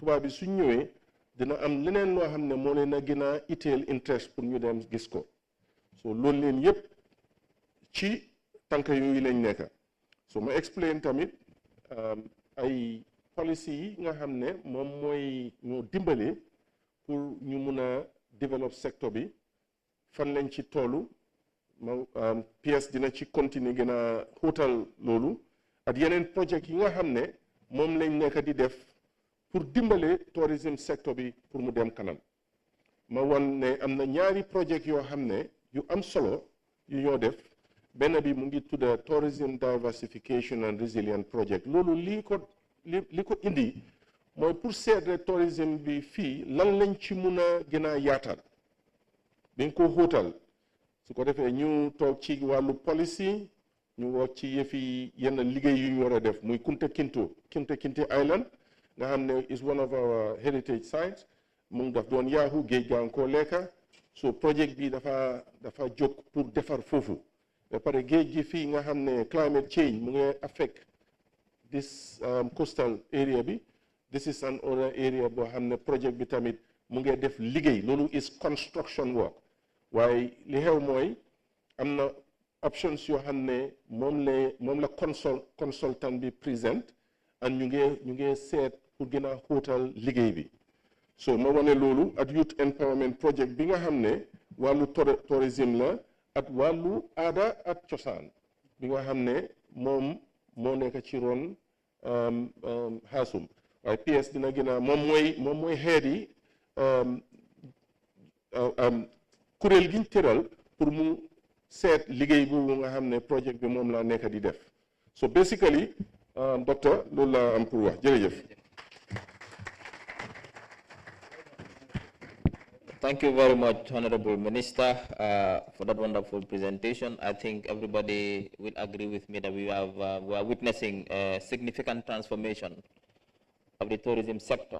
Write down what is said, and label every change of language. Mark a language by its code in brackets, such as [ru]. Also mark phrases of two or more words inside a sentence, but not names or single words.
[wo] bi suñ ñëwee dina am leneen loo xam ne moo leen a gën a itteel interest pour ñu dem gis ko so loolu leen yëpp ci tànk yooyu lañ nekk so ma explain tamit ay policy yi nga xam ne moom mooy ñoo dimbale pour ñu mun a develop secteur bi fan lañ ci toolu PS dina ci continuer gën a xóotal loolu ak yeneen projet yi nga xam ne moom lañ nekk di def pour dimbale [en] tourism sector [wo] bi pour mu dem kanam ma wan ne am na ñaari projet yoo xam ne yu am solo yu ñoo def benn bi mu ngi tudda [en] tourism diversification and resilient project [wo] loolu li ko indi mooy pour seetre tourisme bi fii lan lañ ci mun a gën a yaatal bi nga ko xóotal su ko defee ñu toog ci wàllu policy ñu wax ci yëfi yenn liggéey yu ñu war a def muy Kunta Kinte Island nga xam ne [en] is one of our heritage sites [wo] mu ngi daf doon yaaxu géej gaa koo lekka so projet bi dafa jóg pour defar foofu ba pare géej gi fii nga xam ne [en] climate change [wo] mu ngi [en] affect this coastal area [wo] bi [en] this is an other area [wo] boo xam ne projet bi tamit mu ngi def liggéey loolu [en] is construction work [wo] waaye li xew mooy am na options yoo xam ne moom la consultant bi présent and ñu ngi seet pour gën a xóotal liggéey bi so ma wane loolu [en] at youth empowerment project [wo] bi nga xam ne wàllu tourisme la at wàllu aada ak cosaan bi nga xam ne moom moo nekk ci ron xaasum waaye PS dina gën a moom mooy xeet yi kuréel giñ tëral pour mu seet liggéey boobu nga xam ne projet bi moom laa nekk di def so basically docteur loolu laa am pour wax jërëjëf. [en] Thank you very much, Honorable Minister, for that wonderful presentation. I think everybody will agree with me that we are witnessing a significant transformation of the tourism sector.